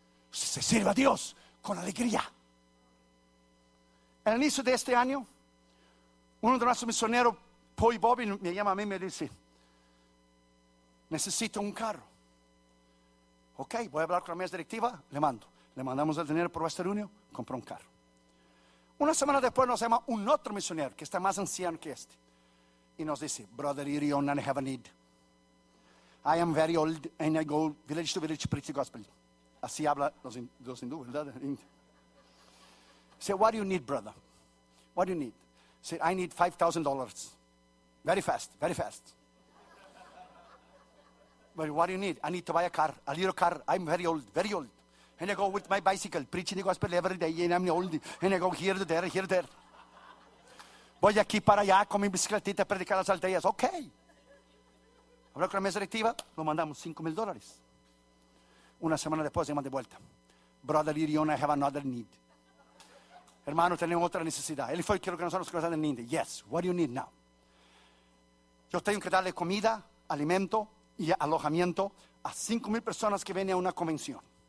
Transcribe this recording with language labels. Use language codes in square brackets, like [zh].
[es] Se sirva a Dios con alegría. En el inicio de este año, uno de nuestros misioneros, Poi Bobby, me llama a mí y me dice: necesito un carro. Ok, voy a hablar con la mesa directiva, le mando. Le mandamos el dinero por Western Union, compró un carro. Una semana después nos llama un otro misionero que está más anciano que este. Y nos dice: [en] brother Irion, I have a need. I am very old and I go village to village to preach the gospel. [es] Así habla los hindúes, ¿verdad? [en] Say, what do you need, brother? What do you need? Say, I need $5,000. Very fast, very fast. But what do you need? I need to buy a car, a little car. I'm very old, very old. And I go with my bicycle, preaching the gospel every day, and I'm old. And I go here to there, here to there. [es] Voy aquí para allá con mi bicicletita a predicar las aldeas. Ok. Hablo con la mesa directiva, lo mandamos $5,000. Una semana después, llaman de vuelta: [en] brother Irion, I have another need. [es] Hermano, tenemos otra necesidad. Él fue, quiero que nosotros nos quedamos en India. [en] Yes, what do you need now? [es] Yo tengo que darle comida, alimento y alojamiento a 5,000 personas que vienen a una convención.